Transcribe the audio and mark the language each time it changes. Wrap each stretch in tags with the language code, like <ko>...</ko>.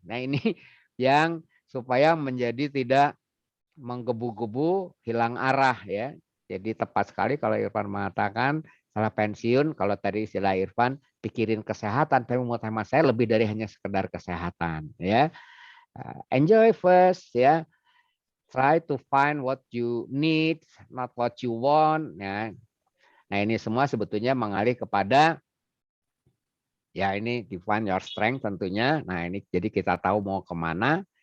<id>Nah ini yang supaya menjadi tidak menggebu-gebu, hilang arah ya. Jadi tepat sekali kalau Irfan mengatakan setelah pensiun, kalau tadi istilah Irfan, pikirin kesehatan. Tapi menurut hemat saya lebih dari hanya sekedar kesehatan ya.</id> <en>Enjoy first ya, try to find what you need, not what you want ya.</en> <id>Nah ini semua sebetulnya mengalih kepada ya ini</id> <en>define your strength</en> <id>tentunya. Nah ini jadi kita tahu mau kemana.</id>